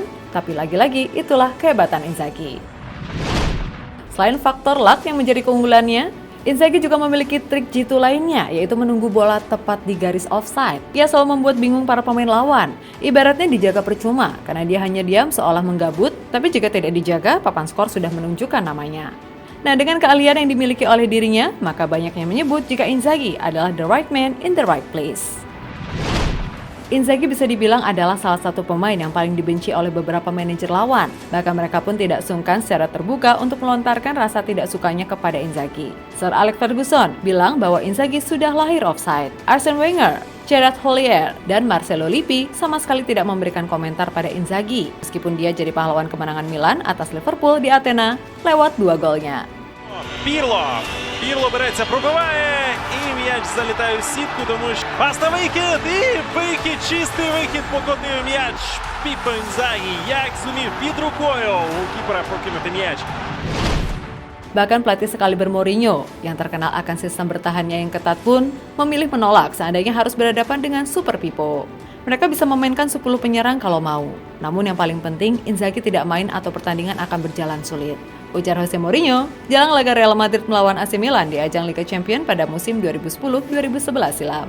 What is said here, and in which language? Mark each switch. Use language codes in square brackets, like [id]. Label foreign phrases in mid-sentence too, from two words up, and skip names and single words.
[id] Tapi lagi-lagi itulah kehebatan Inzaghi. Selain faktor luck yang menjadi keunggulannya, Inzaghi juga memiliki trik jitu lainnya, yaitu menunggu bola tepat di garis offside. Ia selalu membuat bingung para pemain lawan. Ibaratnya dijaga percuma, karena dia hanya diam seolah menggabut, tapi jika tidak dijaga, papan skor sudah menunjukkan namanya. Nah, dengan keahlian yang dimiliki oleh dirinya, maka banyak yang menyebut jika Inzaghi adalah [en] the right man in the right place. [id] Inzaghi bisa dibilang adalah salah satu pemain yang paling dibenci oleh beberapa manajer lawan. Bahkan mereka pun tidak sungkan secara terbuka untuk melontarkan rasa tidak sukanya kepada Inzaghi. Sir Alex Ferguson bilang bahwa Inzaghi sudah lahir offside. Arsene Wenger, Gerard Houllier, dan Marcelo Lippi sama sekali tidak memberikan komentar pada Inzaghi, meskipun dia jadi pahlawan kemenangan Milan atas Liverpool di Athena lewat 2 golnya. [uk] Пірло береться, пробиває, і м'яч залітає в сітку, тому що пас на вихід, і вихід, чистий вихід, покотив м'яч. Піппо Інзагі, як зумів під рукою у кіпера прокинути м'яч. [id] Bahkan pelatih sekaliber Mourinho yang terkenal akan sistem bertahannya yang ketat pun memilih menolak seandainya harus berhadapan dengan Super Pippo. Mereka bisa memainkan 10 penyerang kalau mau. Namun yang paling penting, Inzaghi tidak main atau pertandingan akan berjalan sulit. Ujar Jose Mourinho, jelang laga Real Madrid melawan AC Milan di ajang Liga Champions pada musim 2010-2011 silam.